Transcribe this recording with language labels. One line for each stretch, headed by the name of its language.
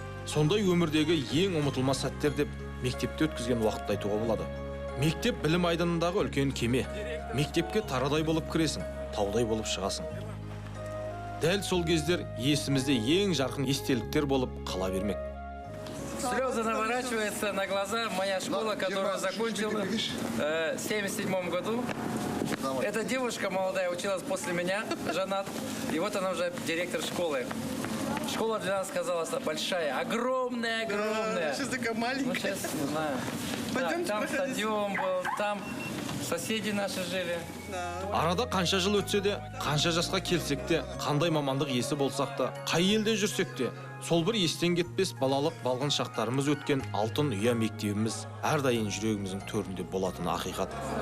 Kazakh: Сондай өмірдегі ең ұмытылмас сәттер деп мектепте өткізген уақытты айтуға болады. Мектеп білім айдынындағы үлкен кеме. Мектепке тарадай болып кіресің, таудай болып шығасың. Дәл сол кездер есімізде ең жарқын естеліктер болып қала бермек.
Russian: Слезы наворачиваются на глаза. Моя школа, которую закончила в 1977 году. Эта девушка молодая училась после меня, Жанат. И вот она уже директор школы. Школа для нас казалась большая, огромная. Сейчас такая маленькая. Ну, сейчас, не знаю. Да, там стадион был, там соседи наши жили.
Kazakh: Арада қанша жыл өтсе де, қанша жасқа келсек те, қандай мамандық иесі болсақ та, қай елде жүрсек те, сол бір естен кетпес балалық балғын шақтарымыз өткен алтын ұя мектебіміз әрдайым жүрегіміздің төрінде болатыны ақиқат.